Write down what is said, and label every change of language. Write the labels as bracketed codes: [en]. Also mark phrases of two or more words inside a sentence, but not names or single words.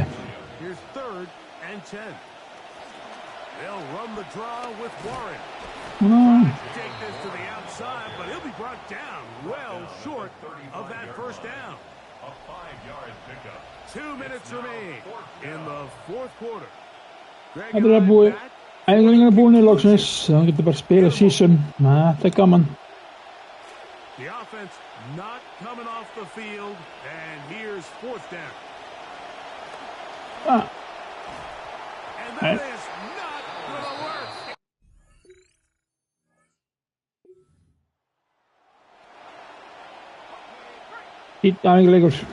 [en] here's 3rd and 10. They'll run the draw with Warren. Trying to take this to the outside, but he'll be brought down well short of that first down. A 5-yard pickup. 2 minutes remain in the 4th quarter. [is] Þetta er búið, æfingarnar búinir loksins, þá getur bara spila season, þetta er gaman. [en] The offense not coming off the field, and here's 4th down. And that is not going to work. [is] Eat æfingarleikur.